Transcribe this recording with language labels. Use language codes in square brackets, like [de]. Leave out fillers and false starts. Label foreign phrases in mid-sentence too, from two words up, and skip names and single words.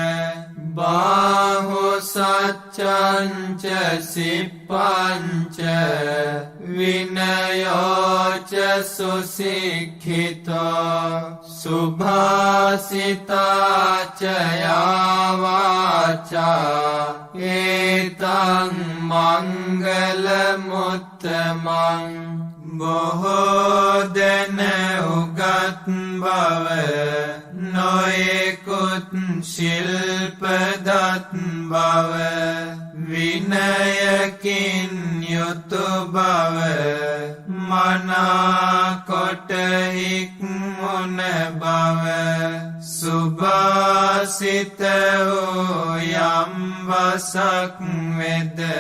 [pi] बाहु सच्चञ्च सिप्पञ्च विनयोच सुशिक्षितो सुभाषिता च यावाचा एतं मङ्गलमुत्तमम् [si] බොහෝදන උගත් බව නොයෙකුත් ශිල්පදත් බව විනයකින් යුතු බව මනාකොට හික්මුණ බව සුභාසිත වූ යම් වසක් වෙද